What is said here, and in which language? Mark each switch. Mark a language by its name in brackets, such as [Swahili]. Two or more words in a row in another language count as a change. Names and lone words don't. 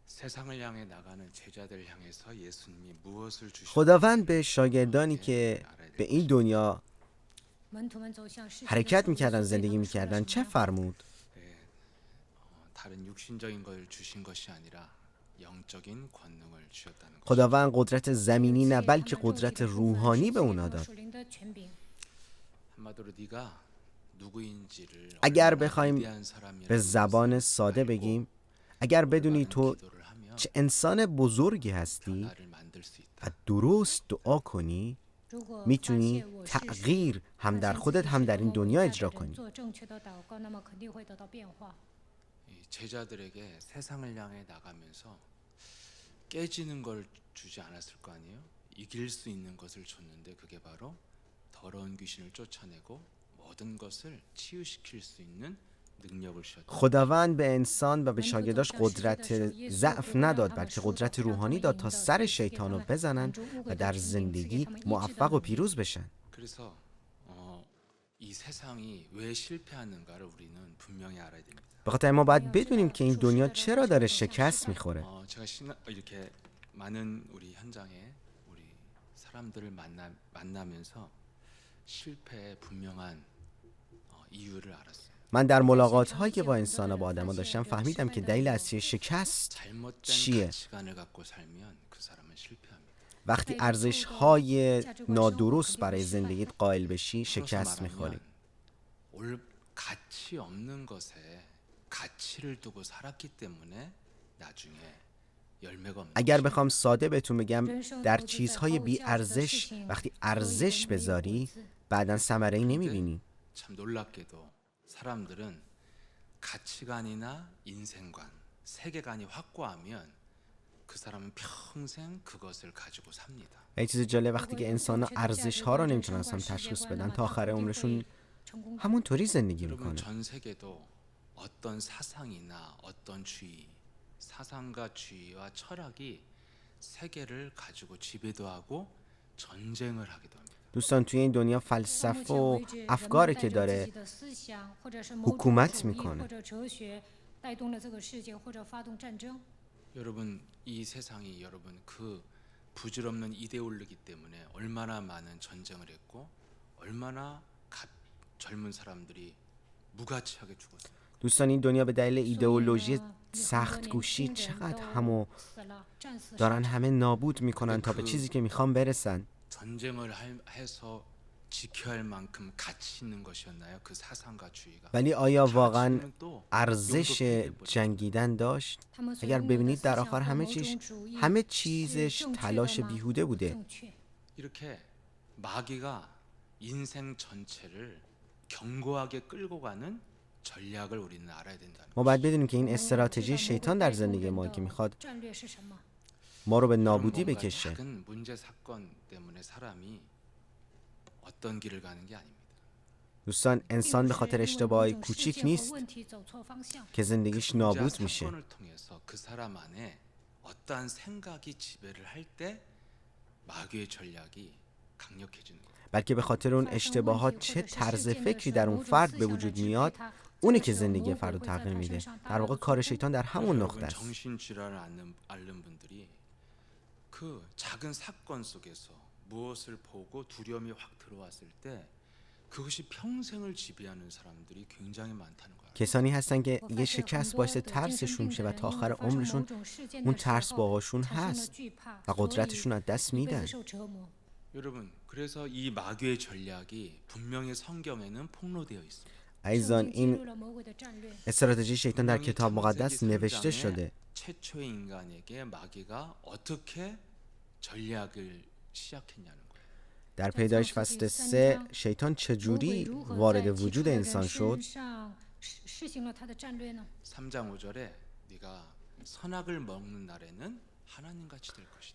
[Korean] 세상을 향해 나가는 제자들 향해서 예수님이 무엇을 [Persian] خداوند [Korean] 주셨는지를 [Persian] به شاگردانی که [Korean] 알아야 [Persian] به [Korean] 될 [Persian] این [Korean] 것입니다. [Persian] دنیا حرکت میکردن زندگی میکردن چه فرمود؟ [Korean] 예, 다른 육신적인 걸 주신 것이 아니라 영적인 권능을 주셨다는 것이죠. [Persian] خداوند قدرت زمینی نه بلکه قدرت روحانی به اونا داد. [Korean] 한마디로 네가 누구인지를 [Persian] اگر [Korean] 얼마나 [Persian] بخوایم [Korean] 위대한 [Persian] به [Korean] 사람이라는 [Persian] زبان [Korean] 것을 [Persian] ساده [Korean] 알고 [Persian] بگیم، اگر بدونی [Korean] 올바른 [Persian] تو [Korean] 기도를 하면 [Persian] چه انسان بزرگی هستی [Korean] 변화를 만들 수 [Persian] و [Korean] 있다. [Persian] درست دعا کنی، میتونی تغییر هم در خودت هم در این دنیا اجرا کنی. [Korean] 이 제자들에게 세상을 향해 나가면서 깨지는 걸 주지 않았을 거 아니에요? 이길 수 있는 것을 줬는데 그게 바로 더러운 귀신을 쫓아내고 모든 것을 치유시킬 수 있는 능력을 주셨다. [Persian] خداوند به انسان و به شاگرداش قدرت ضعف نداد بلکه قدرت روحانی داد تا سر شیطان رو بزنن و در زندگی موفق و پیروز بشن. [Korean] 그래서 이 세상이 왜 실패하는가를 우리는 분명히 알아야 됩니다. [Persian] به خاطر ما باید بدونیم که این دنیا چرا داره شکست میخوره. [Korean] 제가 이렇게 많은 우리 현장에 우리 사람들을 만나면서 실패의 분명한 이유를 알았어요. [Persian] من در ملاقات هایی که با انسان با آدم ها داشتم فهمیدم که دلیل اصلی شکست [Korean] 잘못된 [Persian] چیه. [Korean] 가치관을 갖고 살면 그 사람은 실패합니다. [Persian] وقتی ارزش های نادرست برای زندگیت قائل بشی شکست میخوری. [Korean] 올 가치 없는 것에 가치를 두고 살았기 때문에 나중에 열매가 없는 [Persian] اگر [Korean] 것입니다. [Persian] بخوام ساده بهتون بگم، در چیزهای بی ارزش وقتی ارزش بذاری بعدا ثمره ای نمیبینی. [Korean] 참 놀랍게도 사람들은 가치관이나 인생관, 세계관이 확고하면 그 사람은 평생 그것을 가지고 삽니다. [Persian] یه چیز جالب وقتی که انسان ارزش ها رو نمیتونن تشخیص بدن تا آخر عمرشون همونطوری زندگی [Korean] 여러분 [Persian] میکنه. [Korean] 전 세계도 어떤 사상이나 어떤 주의, 사상과 주의와 철학이 세계를 가지고 지배도 하고 전쟁을 하기도 합니다. [Persian] دوستان توی این دنیا فلسفه و افکاری که داره حکومت میکنه. [Korean] 여러분 이 세상이 여러분 그 부질없는 이데올로기 때문에 얼마나 많은 전쟁을 했고 얼마나 젊은 사람들이 무가치하게 죽었어요. [Persian] دوستان این دنیا به دلیل ایدئولوژی سخت کوشی چقدر همو دارن همه نابود میکنن تا به چیزی که میخوان برسن. [Korean] 전쟁을 해서 지켜야 할 만큼 가치 있는 것이었나요? 그 사상과 주의가. [Persian] ولی آیا واقعا ارزش جنگیدن داشت؟ اگر ببینید در آخر همه چیزش تلاش بیهوده بوده. [Korean] 이렇게 마귀가 인생 전체를 견고하게 끌고 가는 전략을 우리는 알아야 된다는 [Persian] ما باید بدونیم که این استراتژی شیطان در زندگی ما که میخواد ما رو به نابودی بکشه. [Korean] 작은 문제 사건 때문에 사람이 어떤 길을 가는 게 아닙니다. [Persian] دوستان انسان به خاطر اشتباهی کوچیک نیست که زندگیش نابود میشه. [Korean] 사건을 통해서 그 사람 안에 어떠한 생각이 지배를 할 때 마귀의 전략이 강력해지는 거예요. [Persian] بلکه به خاطر اون اشتباهات چه طرز فکری در اون فرد به وجود میاد اونه که زندگی فرد رو تغییر میده. در واقع کار شیطان در همون نقطه است. [Korean] 정신질환을 앓는 분들이 그 작은 사건 속에서 무엇을 보고 두려움이 확 들어왔을 때 그것이 평생을 지배하는 사람들이 굉장히 많다는 거예요. [Persian] کسانی هستن که یه شکست باعث ترسشون میشه و تا آخر عمرشون اون ترس باهاشون هست و قدرتشون از دست میدن. [Korean] 여러분 그래서 이 마귀의 전략이 분명히 성경에는 폭로되어 있습니다. [Persian] عزیزان این استراتژی شیطان در کتاب مقدس نوشته شده. [Korean] 최초의 인간에게 마귀가 어떻게 전략을 시작했냐는 거예요. [Persian] در پیدایش فصل 3 شیطان چجوری وارد وجود انسان شد؟ [Korean] 3장 5절에 네가 선악을 먹는 날에는 하나님같이 될 것이다.